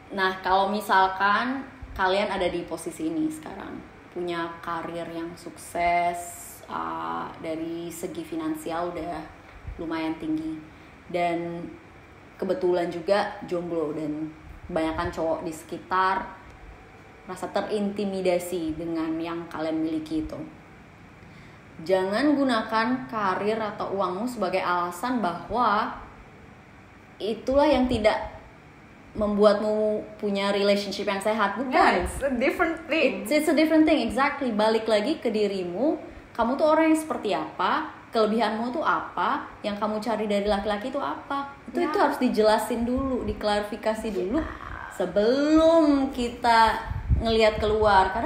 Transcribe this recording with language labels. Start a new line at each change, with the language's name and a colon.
Indonesian: Nah, kalau misalkan kalian ada di posisi ini sekarang, punya karir yang sukses, dari segi finansial udah lumayan tinggi, dan kebetulan juga jomblo dan kebanyakan cowok di sekitar rasa terintimidasi dengan yang kalian miliki itu. Jangan gunakan karir atau uangmu sebagai alasan bahwa itulah yang tidak membuatmu punya relationship yang sehat. Bukan.
English: Yeah, it's a different thing. It's a different thing, exactly.
Indonesian: Balik lagi ke dirimu. Kamu tuh orang yang seperti apa? Kelebihanmu tuh apa? Yang kamu cari dari laki-laki itu apa? Itu harus dijelasin dulu, diklarifikasi dulu sebelum kita ngelihat keluar.